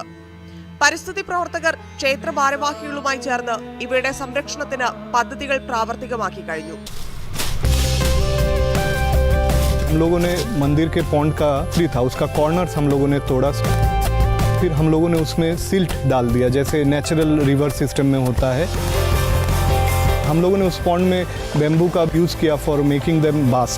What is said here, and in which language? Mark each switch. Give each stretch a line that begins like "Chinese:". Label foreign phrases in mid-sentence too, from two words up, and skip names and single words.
Malayalam: പരിസ്ഥിതി പ്രവർത്തകർ ക്ഷേത്ര ഭാരവാഹികളുമായി ചേർന്ന് ഇവയുടെ സംരക്ഷണത്തിന് പദ്ധതികൾ പ്രാവർത്തികമാക്കി കഴിഞ്ഞു.
Hindi: हम लोगों ने मंदिर के पॉन्ड का ट्री था, उसका कॉर्नर्स हम लोगों ने तोड़ा, फिर हम लोगों ने उसमें सिल्ट डाल दिया जैसे
English: natural river system
Hindi: में होता है. हम लोगों ने उस पॉन्ड में बेम्बू का यूज़ किया
English: for making them bask.